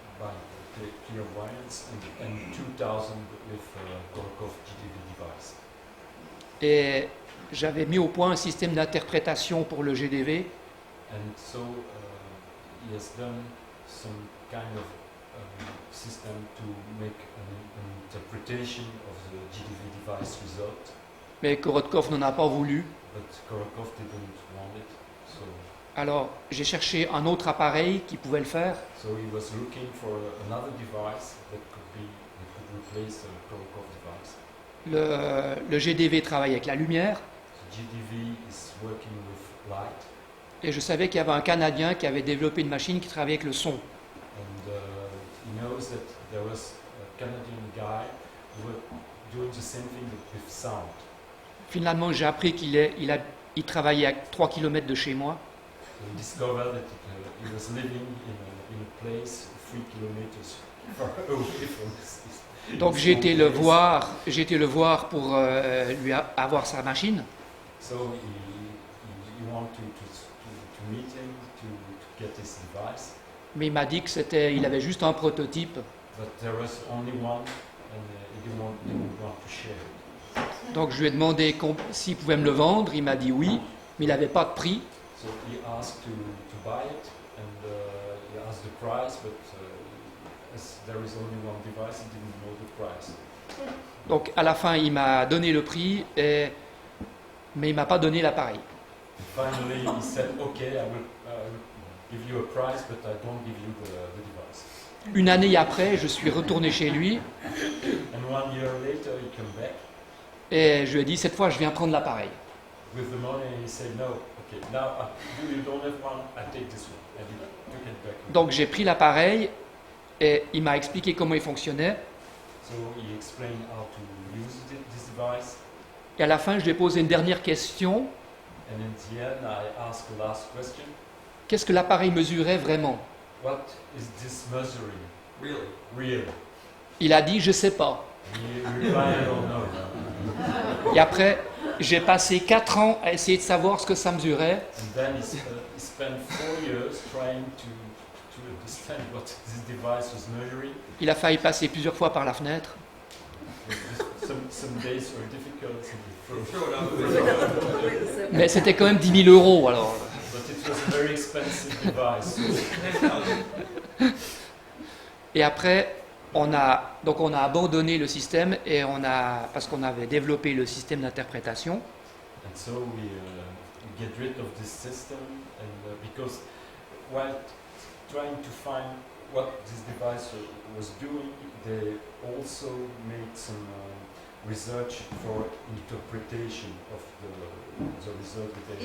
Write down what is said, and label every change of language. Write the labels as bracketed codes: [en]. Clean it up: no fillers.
[en] by clairvoyance and 2,000 with Korokov GDV device. [fr] Et j'avais mis au point un système d'interprétation pour le GDV. [en] And so he has done some kind of system to make an interpretation of the GDV device result, [fr] Mais Korotkov n'en a pas voulu. [en] but Korokov didn't want it, so [fr] Alors j'ai cherché un autre appareil qui pouvait le faire. [en] he was looking for another device that could replace the Korokov device. [fr] Le GDV travaille avec la lumière. [en] So GDV is working with light, [fr] Et je savais qu'il y avait un Canadien qui avait développé une machine qui travaillait avec le son. [en] and he knows that there was a Canadian guy who was doing the same thing with sound. [fr] Finalement, j'ai appris il travaillait à 3 km de chez moi. [en] So he discovered that he was living in a place 3 kilometers far away from his [fr] Donc j'ai été le voir pour lui avoir sa machine. [en] So he wanted to meet him to get his device, [fr] Mais il m'a dit il avait juste un prototype. [en] but there was only one, and he didn't want to share it. [fr] Donc je lui ai demandé s'il pouvait me le vendre. Il m'a dit oui, mais il n'avait pas de prix. [en] So he asked to buy it, and he asked the price, but as there is only one device, he didn't know the price. [fr] Donc à la fin, il m'a donné le prix, mais il m'a pas donné l'appareil. [en] And finally, he said, "Okay, I will give you a price, but I don't give you the device." [fr] Une année après, je suis retourné chez lui [en] And 1 year later, he came back [fr] et je lui ai dit cette fois, je viens prendre l'appareil. [en] with the money, and he said, "No, okay, now you don't have one. I take this one." And he took it back. [fr] Donc j'ai pris l'appareil et il m'a expliqué comment il fonctionnait. [en] So he explained how to use this device, [fr] Et à la fin, je lui ai posé une dernière question. [en] and in the end, I asked the last question: [fr] Qu'est-ce que l'appareil mesurait vraiment? [en] "What is this measuring? Really? Really?" [fr] Il a dit je sais pas. [en] He replied, "I don't know." [fr] Et après, j'ai passé 4 ans à essayer de savoir ce que ça mesurait. [en] And then he spent 4 years trying to understand what this device was measuring. [fr] Il a failli passer plusieurs fois par la fenêtre. [en] Some days were difficult, Throw it out the window. [fr] Mais c'était quand même 10 000 euros alors. [en] but it was a very expensive device. So [fr] Et après, on a abandonné le système parce qu'on avait développé le système d'interprétation. [en] And so we get rid of this system, and because while trying to find what this device was doing, they also made some research for interpretation of the result that they